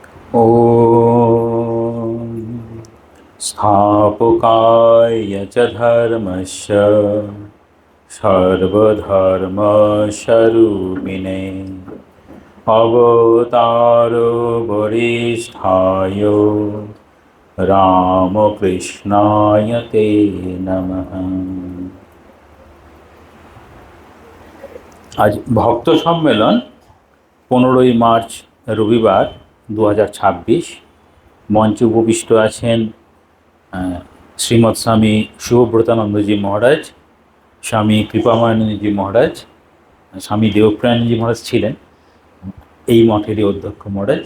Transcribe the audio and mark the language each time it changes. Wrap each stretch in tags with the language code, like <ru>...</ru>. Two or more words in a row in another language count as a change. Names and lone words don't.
<sa>ॐ स्थापकाय च धर्मस्य सर्वधर्मस्वरूपिणे अवतारो वरिष्ठाय रामकृष्णाय ते नमः।</sa> <bn>आज ভক্ত সম্মেলন 15ই মার্চ রবিবার 2026। মঞ্চে উপবিষ্ট আছেন শ্রীমৎ স্বামী শিবব্রতানন্দজি মহারাজ, স্বামী কৃপাময়ানন্দজি মহারাজ, স্বামী দেবপ্রাণজি মহারাজ ছিলেন এই মঠেরই অধ্যক্ষ মহারাজ।</bn>